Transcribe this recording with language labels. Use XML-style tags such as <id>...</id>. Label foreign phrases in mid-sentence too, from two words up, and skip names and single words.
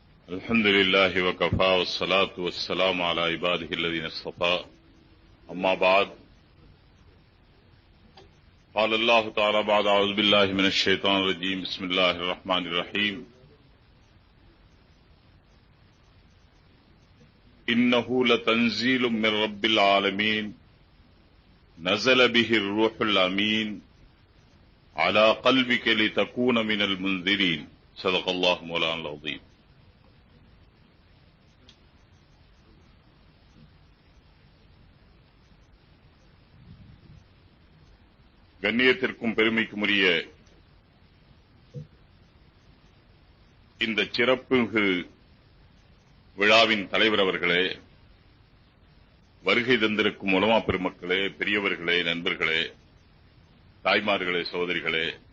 <ar>الحمد لله وكفى والصلاة والسلام على عباده الذين اصطفى أما بعد قال الله تعالى بعد أعوذ بالله من الشيطان الرجيم بسم الله الرحمن الرحيم إنه لتنزيل من رب العالمين نزل به الروح الأمين على قلبك لتكون من المنذرين صدق الله مولانا العظيم.</ar> <ta>கண்ணியத்திற்கும் பெருமைக்கும் உரிய இந்த சிறப்புமிகு விழாவின் தலைவர் அவர்களே, வருகை தந்திருக்கும் உலமா பெருமக்களே, பெரியவர்களே, நண்பர்களே, தாய்மார்களே, சகோதரிகளே,</ta>